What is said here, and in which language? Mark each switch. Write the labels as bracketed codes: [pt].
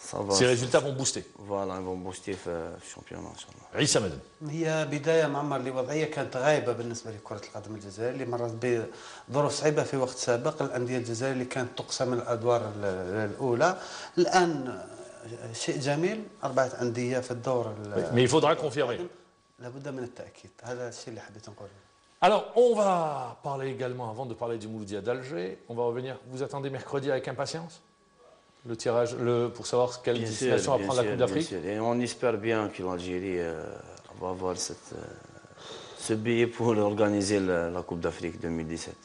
[fr] Ces résultats vont booster. Voilà, ils vont booster le championnat. [ar] عيسى مدن. هي بداية معمر لوضعية كانت غايبة بالنسبة لكرة القدم الجزائرية اللي مرت بظروف صعيبة في وقت سابق. الأندية الجزائرية اللي كانت تقسم الأدوار الأولى الآن شيء جميل 4 أندية في الدور. [fr] Mais il faudra confirmer. [ar] لابد من التأكيد، هذا الشيء اللي حبيت نقوله. [fr] Alors, on va parler également, avant de parler du Mouloudia d'Alger, on va revenir. Vous attendez mercredi avec impatience le tirage, pour savoir quelle destination va prendre la Coupe d'Afrique? Et on espère bien que l'Algérie va avoir ce billet pour organiser la Coupe d'Afrique 2017.